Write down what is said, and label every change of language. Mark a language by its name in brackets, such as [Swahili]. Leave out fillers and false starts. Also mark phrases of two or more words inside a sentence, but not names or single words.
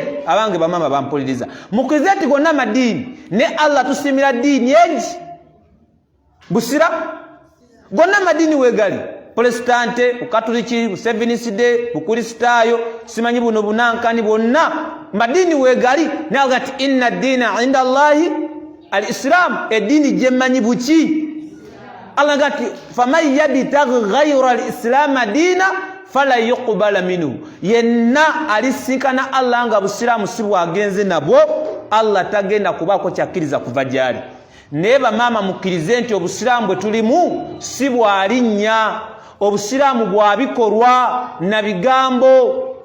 [Ganda] Abange bamama bampuliriza, mukirize nti gonna amadiini ne Allah tusiimira ddiini egi busira. Gonna amadiini weegali, Protestante, Bukatuliki, Seventh Day, Bukristaayo, simanyi buno bunankani bonna madini wegali. Naye gati [Arabic] إن الدين عند الله الإسلام, [Ganda] edini jemanyi buki. [Arabic] Allah gati فمن يبتغ غير الإسلام دينا فلن يقبل منه, [Ganda] yenna alisikana Allah nga busiramu si bwagenze nabwo Allah tagenda kubako kyakkiriza kuva gyali. Neba mama mukkirize nti obusiramu bwe tulimu si bwalinnya, obusiramu bwa bikorwa na bigambo.